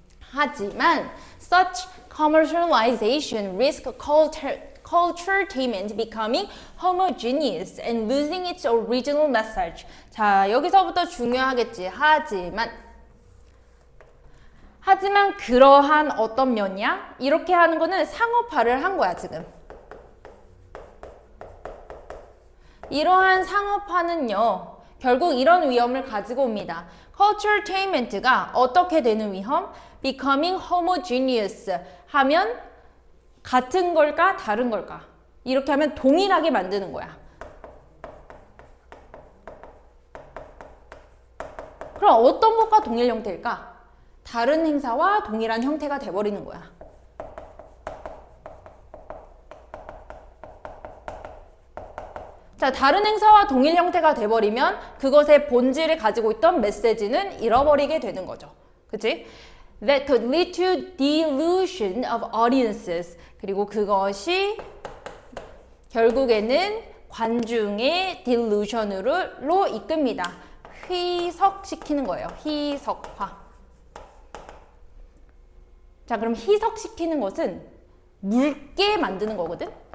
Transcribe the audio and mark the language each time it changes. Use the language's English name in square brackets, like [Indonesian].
[Korean] 하지만 [English] such commercialization risk culturetainment becoming homogeneous and losing its original message. [Korean] 자, 여기서부터 중요하겠지. 하지만 그러한 어떤 면이야? 이렇게 하는 거는 상업화를 한 거야, 지금. 이러한 상업화는요, 결국 이런 위험을 가지고 옵니다. culturetainment가 어떻게 되는 위험? [English] becoming homogeneous [Korean] 하면 같은 걸까? 다른 걸까? 이렇게 하면 동일하게 만드는 거야. 그럼 어떤 것과 동일 형태일까? 다른 행사와 동일한 형태가 돼버리는 거야. 자, 다른 행사와 동일 형태가 돼버리면 그것의 본질을 가지고 있던 메시지는 잃어버리게 되는 거죠. 그치? [English] That could lead to delusion of audiences. [Korean] 그리고 그것이 결국에는 관중의 delusion으로 이끕니다. 희석시키는 거예요. 희석화. 자, 그럼 희석시키는 것은 묽게 만드는 거거든?